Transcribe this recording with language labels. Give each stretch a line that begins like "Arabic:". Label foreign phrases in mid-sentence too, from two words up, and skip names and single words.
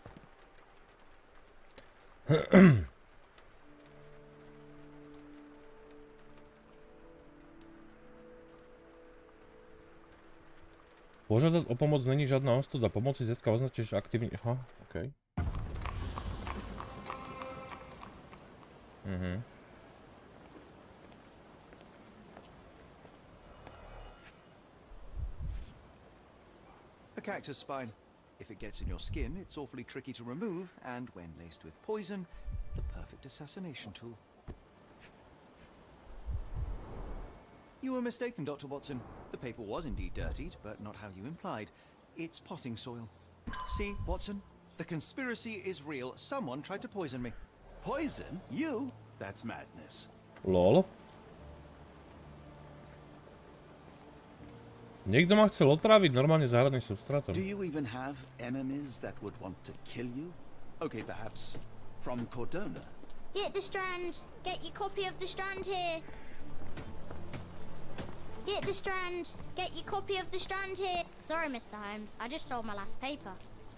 Slovak: Požiadať o pomoc není žiadna ostuda. Pomoci zetka označíš aktívne. Aha, okej.
English: A cactus spine. If it gets in your skin, it's awfully tricky to remove, and when laced with poison, the perfect assassination tool. You were mistaken, Dr. Watson. The paper was indeed dirtied, but not how you implied. It's potting soil. See, Watson? The conspiracy is real. Someone tried to poison me. Poison? You? That's madness. Lol.
Slovak: Niekto ma chcel otráviť normálne záhradným substrátom.
English: Do you even have enemies that would want to kill you? Okay, perhaps from Cordona. Get the Strand. Get your copy of the Strand here. Get the Strand. Get your copy of the Strand here. Sorry, Mr. Holmes. I just sold my last paper.